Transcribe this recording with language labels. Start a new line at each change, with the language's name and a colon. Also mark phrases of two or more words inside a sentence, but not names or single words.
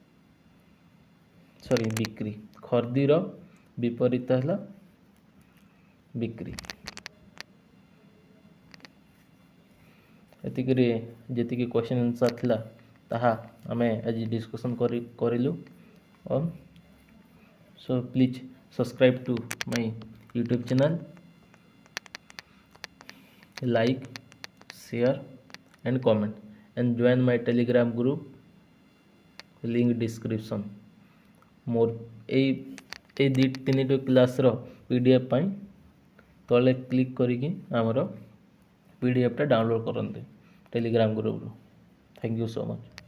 Odia: ବିକ୍ରି। ଖର୍ଦିର ବିପରୀତ ହେଲା ବିକ୍ରି। ଏତିକିରେ ଯେତିକି
English: question answer
Odia: ଥିଲା ତାହା ଆମେ ଆଜି ଡିସ୍କସନ୍ କରିଲୁ।
English: So please subscribe to my YouTube channel, like, share and comment, and join my Telegram group, link description।
Odia: ମୋର ଏଇ ଦୁଇ ତିନିଟି କ୍ଲାସ୍ର PDF ପାଇଁ ତଳେ କ୍ଲିକ୍ କରିକି ଆମର PDFଟା ଡାଉନଲୋଡ଼୍ କରନ୍ତୁ ଟେଲିଗ୍ରାମ ଗ୍ରୁପରୁ।
English: Thank you so much.